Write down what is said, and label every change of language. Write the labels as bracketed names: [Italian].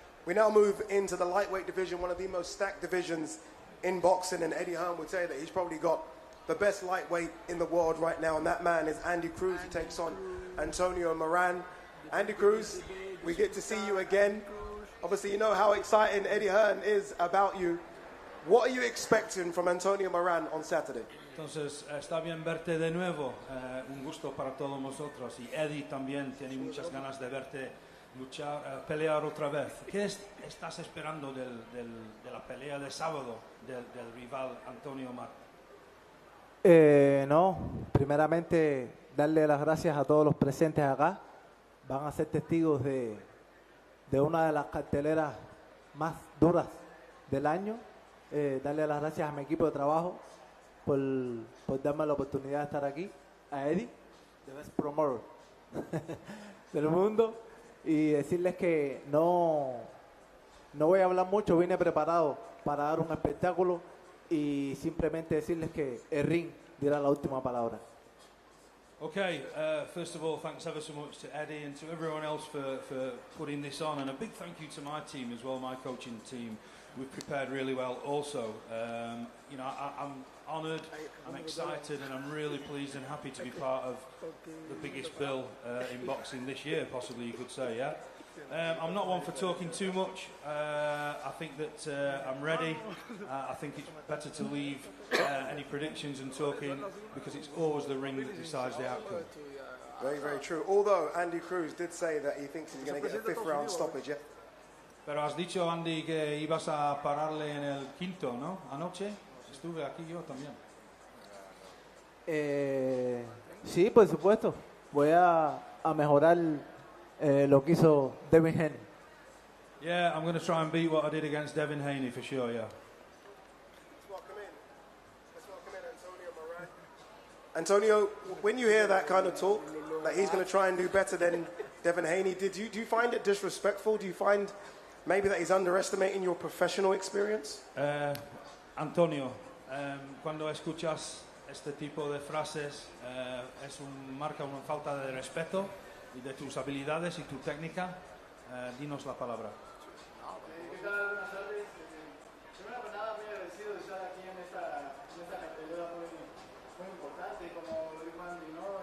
[English] We now move into the lightweight division, one of the most stacked divisions in boxing, and Eddie Hearn would say that he's probably got the best lightweight in the world right now, and that man is Andy Cruz, who takes on Antonio Moran. Andy Cruz, we get to see you again. Obviously, you know how exciting Eddie Hearn is about you. What are you expecting from Antonio Moran on Saturday? [Spanish] Entonces, está bien verte de nuevo, un gusto para todos nosotros, y Eddie también tiene muchas ganas de verte luchar, pelear otra vez. ¿Qué estás esperando de la pelea de sábado del rival Antonio Moran? No, primeramente darle las gracias a todos los presentes acá. Van a ser testigos de una de las carteleras más duras del año. Darle las gracias a mi equipo de trabajo por darme la oportunidad de estar aquí. A Eddie, [English] the best promoter [Spanish] del mundo. Y decirles que no voy a hablar mucho, vine preparado para dar un espectáculo. Y simplemente decirles que el ring dirá la última palabra. [English] Okay, first of all, thanks ever so much to Eddie and to everyone else for putting this on, and a big thank you to my team as well, my coaching team. We've prepared really well also. You know, I'm honoured, I'm excited, and I'm really pleased and happy to be part of the biggest bill in boxing this year, possibly you could say, yeah? I'm not one for talking too much. I think that I'm ready. I think it's better to leave any predictions and talking, because it's always the ring that decides the outcome. Very, very true. Although Andy Cruz did say that he thinks he's going to get a fifth round stoppage, yeah? [Spanish] Pero has dicho, Andy, que ibas a pararle en el quinto, ¿no? Anoche estuve aquí yo también. Sí, por supuesto. Voy a mejorar lo que hizo Devin Haney. [English] Yeah, I'm going to try and beat what I did against Devin Haney for sure, yeah. Let's welcome in Antonio Moran. Antonio, when you hear that kind of talk, that he's going to try and do better than Devin Haney, do you find it disrespectful? Do you find maybe that he's underestimating your professional experience? [Spanish] Antonio, cuando escuchas este tipo de frases, marca una falta de respeto y de tus habilidades y tu técnica. Dinos la palabra. ¿Qué tal? Buenas tardes. Primero que nada, muy agradecido de estar aquí en esta cartelera muy importante, como lo dijo Andy, ¿no?